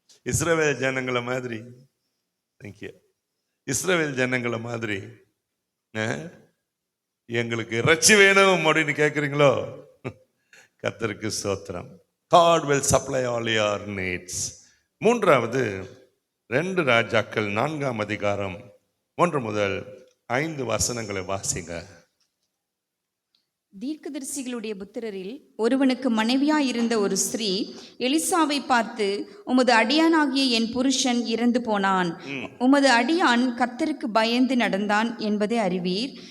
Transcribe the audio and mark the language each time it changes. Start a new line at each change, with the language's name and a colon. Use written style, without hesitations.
Tamil: இஸ்ரவேல் ஜனங்களை மாதிரி, இஸ்ரவேல் ஜனங்களை மாதிரி எங்களுக்கு இறைச்சி வேணும் அப்படின்னு கேட்குறீங்களோ? கர்த்தருக்கு ஸ்தோத்திரம்.
English: God will supply all your needs.
Tamil: 3வது 2 ராஜாக்கள் 4ஆம் அதிகாரம் 1 முதல் 5 வசனங்களை வாசிங்க. தீர்க்கதரிசிகளுடைய புத்திரரில் ஒருவனுக்கு மனைவியாயிருந்த ஒரு ஸ்திரீ எலிசாவை பார்த்து, உமது அடியானாகிய என் புருஷன் இறந்து போனான், உமது அடியான் கர்த்தருக்கு பயந்து நடந்தான் என்பதை அறிவீர்.